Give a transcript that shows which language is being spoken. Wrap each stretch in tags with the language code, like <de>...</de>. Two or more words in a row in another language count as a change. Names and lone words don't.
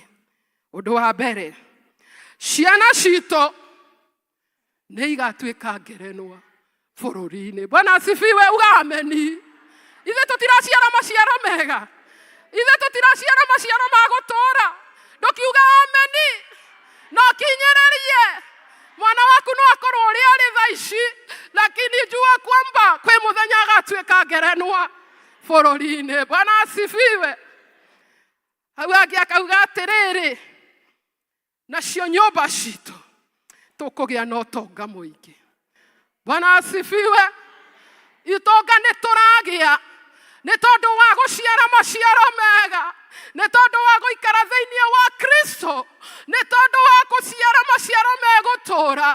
<ki>Ũndũ wa mbere, ciana citũ nĩ igatuĩka ngerenwa bũrũri-inĩ.</ki> <sw>Bwana asifiwe,</sw> <ki>uga ameni. Ithe tũtiraciara maciaro mega, ithe tũtiraciara maciaro ma gũtũũra. Ndũkiuga ameni, no kinyĩrĩrie. Mwana waku no akorwo ũrĩa arĩ thaa ici,</ki> <sw>lakini jua kwamba</sw> <ki>kwĩ mũthenya agatuĩka ngerenwa bũrũri-inĩ.</ki> <sw>Bwana asifiwe.</sw> <ki>Hau angĩ akauga atĩrĩrĩ, nacio nyũmba citũ tũkũgĩa na ũtonga mũingĩ.</ki> <sw>Bwana asifiwe.</sw> <ki>Itonga nĩ tũragĩa nĩ tondũ wa gũciara maciaro mega, nĩ tondũ wa gũikara thĩinĩ wa Kristo, nĩ tondũ wa gũciara maciaro megũtũũra.</ki>